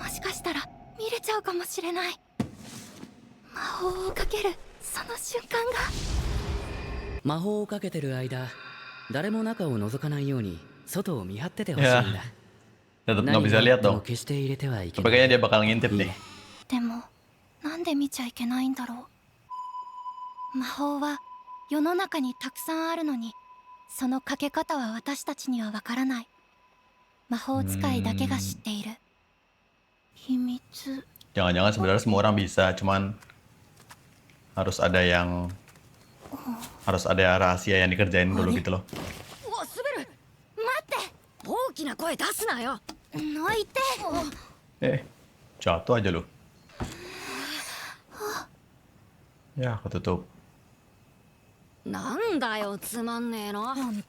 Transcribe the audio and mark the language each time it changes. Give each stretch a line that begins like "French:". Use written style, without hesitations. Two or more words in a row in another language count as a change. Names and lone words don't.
Japanese: もしかしたら見れちゃうかもしれない。魔法をかけるその瞬間が。魔法をかけてる間誰も中を覗かないように外を見張っててほしいんだ。
Indonesian: Tetap
Japanese: 何
Indonesian: nggak
Japanese: が
Indonesian: bisa あっ lihat
Japanese: ても
Indonesian: dong.
Japanese: 決して入れてはいけ
Indonesian: Tapi
Japanese: ない。
Indonesian: kayaknya dia bakal ngintip
Japanese: いい
Indonesian: nih.
Japanese: ね。でもなんで見ちゃいけないんだろう。魔法は世の中にたくさんあるのに、そのかけ方は私たちにはわからない。魔法使いだけが知っている秘密。
Indonesian: Jangan-jangan sebenarnya semua orang bisa, cuman harus ada rahasia yang dikerjain dulu gitu loh.
Japanese: うわ、滑る。待って。大きな声出すなよ。泣いて。
Indonesian: Jatuh aja lu. Ya, ketutup.
Japanese: なんだよ、つまんねえの。